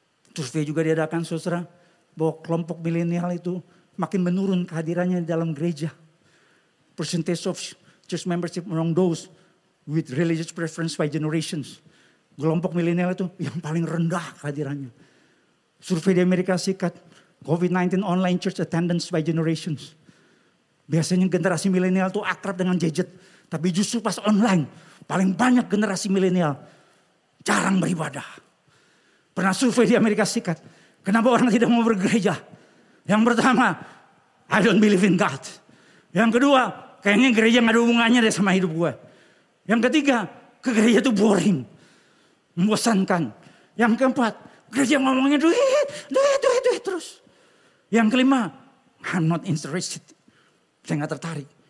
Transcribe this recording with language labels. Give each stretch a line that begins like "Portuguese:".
Indonesian: Survei juga diadakan saudara bahwa kelompok milenial itu makin menurun kehadirannya di dalam gereja.
English: Percentage of church membership among those with religious preference by generations.
Indonesian: Kelompok milenial itu yang paling rendah kehadirannya. Survei di Amerika Serikat,
English: COVID-19 online church attendance by generations.
Indonesian: Biasanya generasi milenial itu akrab dengan gadget. Tapi justru pas online, paling banyak generasi milenial jarang beribadah. Pernah survei di Amerika Serikat. Kenapa orang tidak mau bergereja? Yang pertama,
English: I don't believe in God.
Indonesian: Yang kedua, kayaknya gereja gak ada hubungannya deh sama hidup gue. Yang ketiga, ke gereja itu boring. Membosankan. Yang keempat, gereja ngomongnya duit terus. Yang kelima,
English: I'm not interested.
Indonesian: Saya gak tertarik.